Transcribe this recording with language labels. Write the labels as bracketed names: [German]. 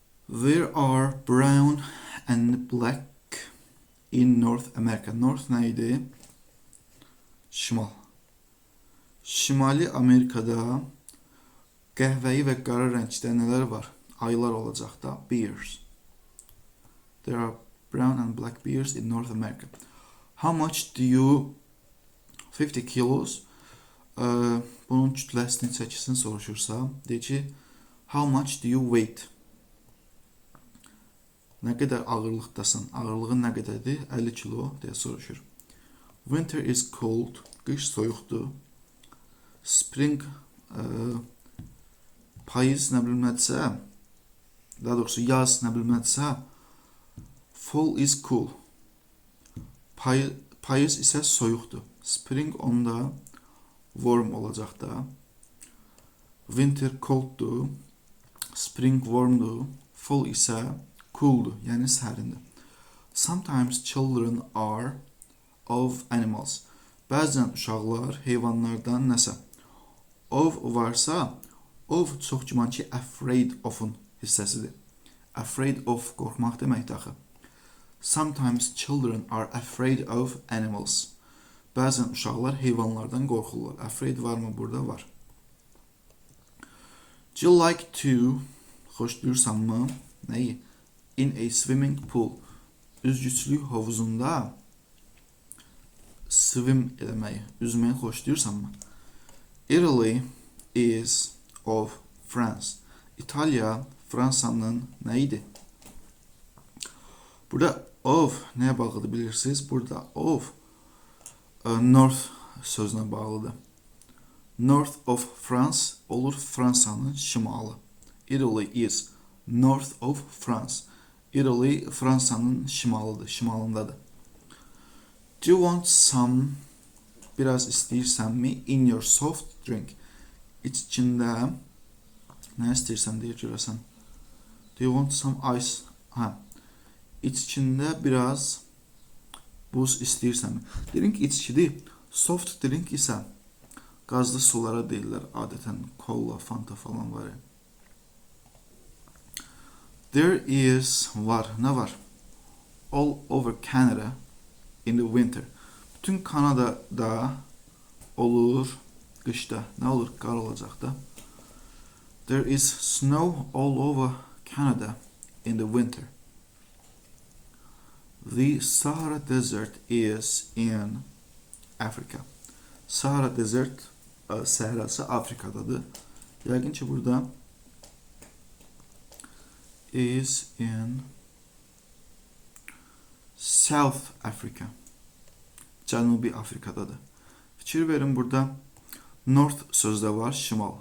[English] There are brown and black in North America. [Azerbaijani] North nə idi? Şimal. Şimali Amerikada qəhvəyi və qara rəngdə nələr var? Ayılar olacaq da. Bears. [English] There are brown and black bears in North America. How much do you 50 kilos? [Azerbaijani] Bunun kütləsini çəkisini soruşursa, deyir ki, [English] how much do you weight? [Azerbaijani] Nə qədər ağırlıqdasan? Ağırlığın nə qədərdir? 50 kilo deyə soruşur. [English] Winter is cold. [Azerbaijani] Qış soyuqdur. Spring payız nə bilmədsə, daha doğrusu yaz nə bilmədsə, [English] fall is cool. [Azerbaijani] Payız isə soyuqdur. Spring onda warm olacaq da. Winter colddur. Spring warmdur. Fall isə cooldur, yəni sərindir. [English] Sometimes children are of animals. [Azerbaijani] Bəzən uşaqlar heyvanlardan nəsə. Of varsa, of çox güman ki, afraid of'un hissəsidir. Afraid of qorxmaq deməkdir axı. [English] Sometimes children are afraid of animals. [Azerbaijani] Bəzən uşaqlar heyvanlardan qorxurlar. Afraid varmı? Burada var. [English] Do you like to, [Azerbaijani] xoşlayırsanmı? Nəyi? [English] In a swimming pool. [Azerbaijani] Üzgüçlük hovuzunda swim eləməyi, üzməyi xoşlayırsanmı? [English] Italy is of France. [Azerbaijani] İtalya Fransanın nə idi? Burada of nəyə bağlıdır bilirsiniz? Burada of north sözünə bağlıdır. [English] North of France [Azerbaijani] olur Fransanın şimalı. [English] Italy is north of France. [Azerbaijani] Italy Fransanın şimalıdır, şimalındadır. [English] Do you want some, [Azerbaijani] biraz istəyirsənmi, [English] in your soft drink? [Azerbaijani] İçində nə istəyirsən deyə görəsən. [English] Do you want some ice? [Azerbaijani] İçində biraz buz istəyirsənmi? Drink içkidir. Soft drink isə qazlı sulara deyirlər adətən. Cola, Fanta falan var. [English] There is, [Azerbaijani] var, nə var? [English] All over Canada in the winter. [Azerbaijani] Bütün Kanadada olur qışda. Nə olur? Qar olacaq da. [English] There is snow all over Canada in the winter. The Sahara Desert is in Africa. [Azerbaijani] Sahara Desert səhrası Afrikadadır. Yəqin ki, burada [English] is in South Africa. [Azerbaijani] Cənubi Afrikadadır. Fikir verin, burada North sözdə var, şimal.